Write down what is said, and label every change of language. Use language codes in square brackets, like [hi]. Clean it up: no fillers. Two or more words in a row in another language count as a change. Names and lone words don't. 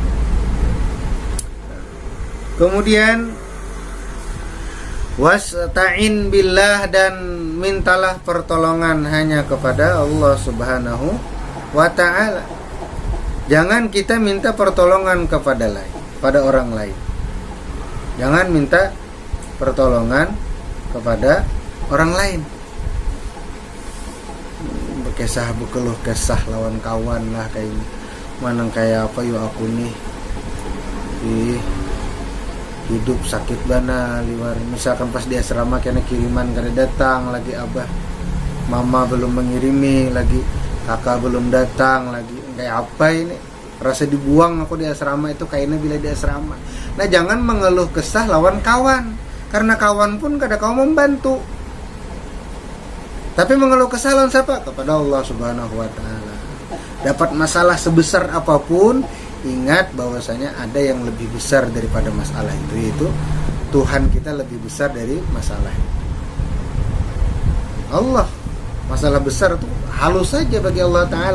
[id] Kemudian [ar] واستعن بالله, [id] dan mintalah pertolongan hanya kepada Allah [ar] سبحانه وتعالى. [id] Jangan kita minta pertolongan pada orang lain. Jangan minta pertolongan kepada orang lain. [bjn] Berkesah bekeluh kesah lawan kawan lah kayak mana kayak apa yuk aku nih hidup sakit bana liwar, misalkan pas di asrama kena kiriman kada datang lagi, abah mama belum mengirimi lagi, kakak belum datang lagi, kayak apa ini, rasa dibuang aku di asrama itu kayaknya bila di asrama. Nah, jangan mengeluh kesah lawan kawan, karena kawan pun kada kau membantu. [id] Tapi mengeluh kesah lawan siapa? Kepada Allah [ar] سبحانه وتعالى. [id] Dapat masalah sebesar apapun, ingat bahwasanya ada yang lebih besar daripada masalah itu, yaitu Tuhan kita lebih besar dari masalah Allah. Masalah besar itu halus saja bagi Allah Ta'ala.